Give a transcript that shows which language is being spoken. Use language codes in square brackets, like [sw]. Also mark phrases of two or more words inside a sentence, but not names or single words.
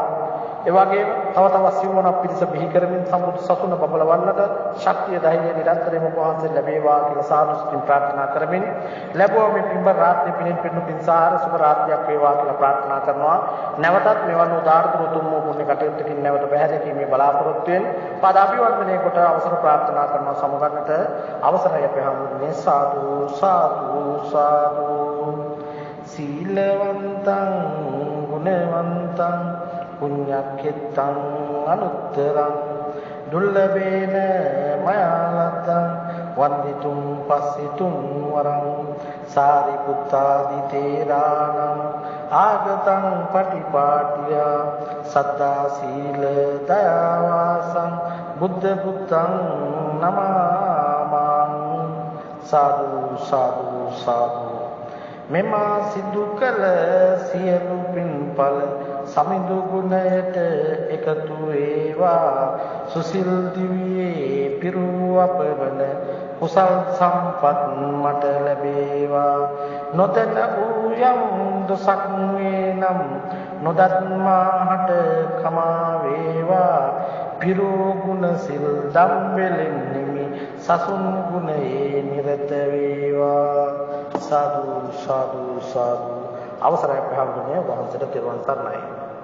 [si] ඒ වගේම තව තවත් සිවුණක් පිරිස බිහි කරමින් සම්බුද්ධ සසුන බබලවන්නට ශක්තිය ධෛර්යය නිරන්තරයෙන්ම වහන්සේ ලැබේවා කියලා සාදුස්කින් ප්‍රාර්ථනා කරමින් ලැබුවා මේ පින්බර රාත්‍රියේ පිණින් පින්නු පින්සාර සුබ රාත්‍රියක් වේවා කියලා ප්‍රාර්ථනා කරනවා. නැවතත් මෙවන් උදාාරතර උතුම් වූ පුණ්‍ය කටයුත්තකින් නැවත බැහැදීමේ බලාපොරොත්තුවෙන් පද අභිවර්ධනය කොට අවසර ප්‍රාර්ථනා කරනවා. සමගන්නට අවසරයි අපේ හැමෝටම. සාදු සාදු සාදු. [pi] සීලවන්තං ගුණවන්තං පුඤ්ඤක්ඛෙත්තං අනුත්තරං දුර්ලභේන මයාලතං වන්දිතුම් පස්සිතුම් වරං සාරිපුත්තාදි තේරාණං ආගතං පටිපාටිය සද්දා සීල දයාවාසං බුද්ධ පුත්තං නමාමං. [si] සාදු සාදු සාදු. මෙමා සිදු කළ සියලු පින්පල සමිඳු ගුණයට එකතු වේවා. සුසිල් දිවියේ පිරු අපවන කුසල් සම්පත් මට ලැබේවා. නොතන වූ යම් දොසක් වේ නම් නොදත්මාහට කමා වේවා පිරූ ගුණ සිල් දම්බෙලෙන් නිමි සසුන් ගුණයේ නිරත වේවා සාදු සාදු සාදු අවසරයි පැහැදිලිව වහන්සේට තෙරුවන් සරණයි